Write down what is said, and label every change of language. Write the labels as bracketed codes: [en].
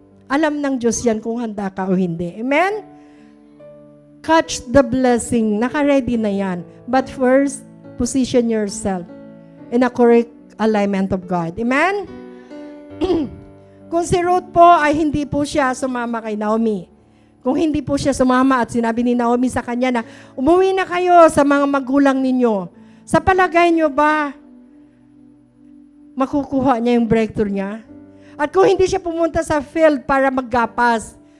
[tl] Alam ng Diyos yan kung handa ka o hindi. [en] Amen? Catch the blessing. [tl] Naka-ready na yan. [en] But first, position yourself in a correct alignment of God. [tl] Amen? Kung si Ruth po ay hindi po siya sumama kay Naomi. Kung hindi po siya sumama at sinabi ni Naomi sa kanya na, umuwi na kayo sa mga magulang ninyo. Sa palagay nyo ba, makukuha niya yung breakthrough niya? At kung hindi siya pumunta sa field para maggapas,